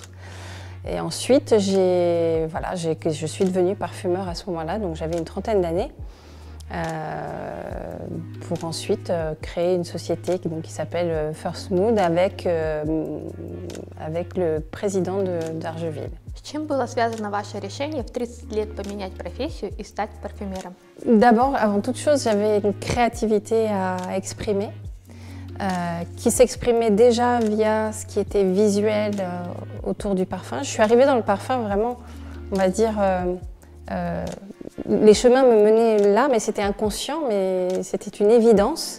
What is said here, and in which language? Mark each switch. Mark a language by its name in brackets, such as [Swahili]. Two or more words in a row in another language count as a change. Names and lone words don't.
[French] Et ensuite, je suis devenue parfumeur à ce moment-là, donc j'avais une trentaine d'années, pour ensuite créer une société qui s'appelle First Mood avec le président d'Argeville. [Russian] С чем было связано ваше решение в 30 лет поменять профессию и стать парфюмером? [French] D'abord, avant toute chose, j'avais une créativité à exprimer, qui s'exprimait déjà via ce qui était visuel autour du parfum. Je suis arrivée dans le parfum vraiment, on va dire, les chemins me menaient là, mais c'était inconscient, mais c'était une évidence.